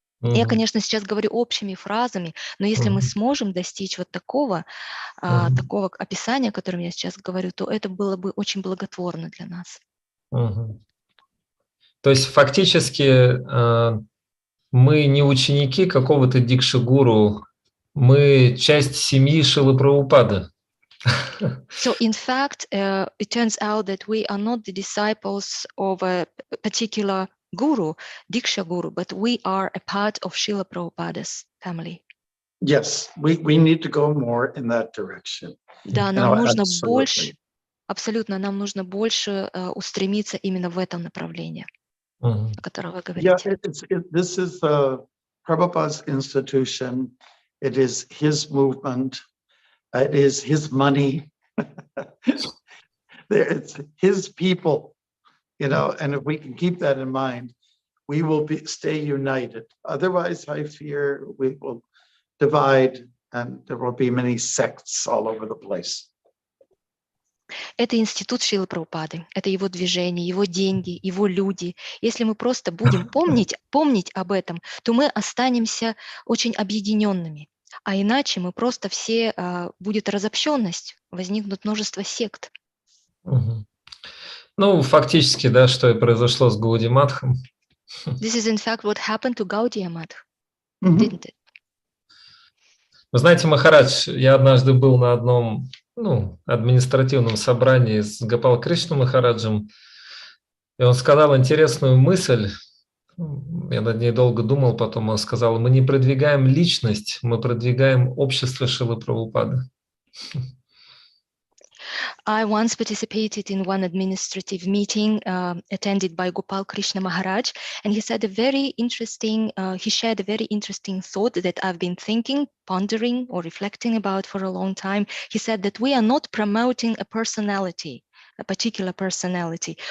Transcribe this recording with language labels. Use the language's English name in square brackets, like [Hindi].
[Russian] Я, конечно, сейчас говорю общими фразами, но если мы сможем достичь вот такого описания, о котором я сейчас говорю, то это было бы очень благотворно для нас. То есть фактически мы не ученики какого-то дикши-гуру, мы часть семьи Шрилы Прабхупады. [English] So in fact, it turns out that we are not the disciples of a particular guru, Diksha guru, but we are a part of Srila Prabhupada's family. Yes, we need to go more in that direction. [Russian] Да, нам нужно [English] absolutely. [Russian] больше, абсолютно, нам нужно больше устремиться именно в этом направлении, о котором вы говорите. [English] This is Prabhupada's institution. It is his movement. It is his money. It's his people, and if we can keep that in mind, we will stay united. Otherwise, I fear we will divide and there will be many sects all over the place. [Russian] Это институт Шрилы Прабхупады, это его движение, его деньги, его люди. Если мы просто будем помнить об этом, то мы останемся очень объединенными. А иначе мы просто все, будет разобщенность, возникнут множество сект. Ну, фактически, да, что и произошло с Гаудиматхом. [English] This is in fact what happened to Gaudiya Math, didn't it? [Russian] Вы знаете, Махарадж, я однажды был на одном административном собрании с Гопал Кришна Махараджем, и он сказал интересную мысль, я над ней долго думал, потом он сказал: мы не продвигаем личность, мы продвигаем общество Шрилы Прабхупады. [English] I once participated in one administrative meeting attended by Gopal Krishna Maharaj, and he said he shared a very interesting thought that I've been thinking, pondering, or reflecting about for a long time. He said that we are not promoting a personality, a particular personality.